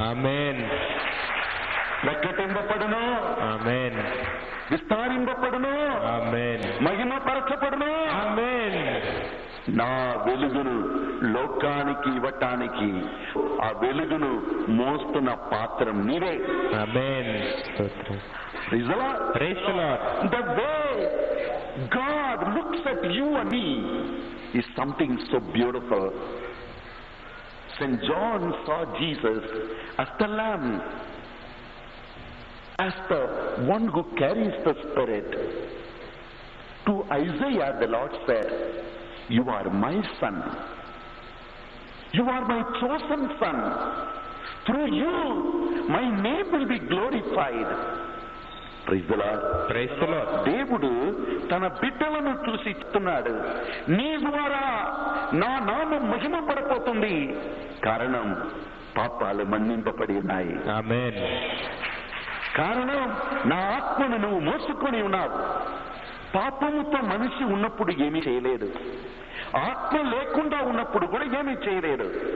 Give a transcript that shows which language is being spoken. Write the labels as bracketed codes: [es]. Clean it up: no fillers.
[te] ఆమేన్. ప్రకటింపబడును. ఆమేన్. విస్తారింపబడును. ఆమేన్. మహిమపరచబడును. ఆమేన్. నా వెలుగును లోకానికి ఇవ్వటానికి ఆ వెలుగును మోస్తున్న పాత్రం నీవే. [en] ఆమేన్. Praise the Lord. The way God looks at you and me is something so beautiful. St. John saw Jesus as the Lamb, as the one who carries the Spirit. To Isaiah the Lord said, you are my son. You are my chosen son. Through you my name will be glorified. Praise the Lord. Praise the Lord. [te] దేవుడు తన బిడ్డలను చూసి ఇస్తున్నాడు, నీ ద్వారా నా నామం మహిమ పడిపోతుంది. కారణం పాపాలు మన్నింపబడి ఉన్నాయి. ఆమేన్. కారణం నా ఆత్మను నువ్వు మోసుకొని ఉన్నావు. పాపముతో మనిషి ఉన్నప్పుడు ఏమీ చేయలేడు, ఆత్మ లేకుండా ఉన్నప్పుడు కూడా ఏమీ చేయలేడు.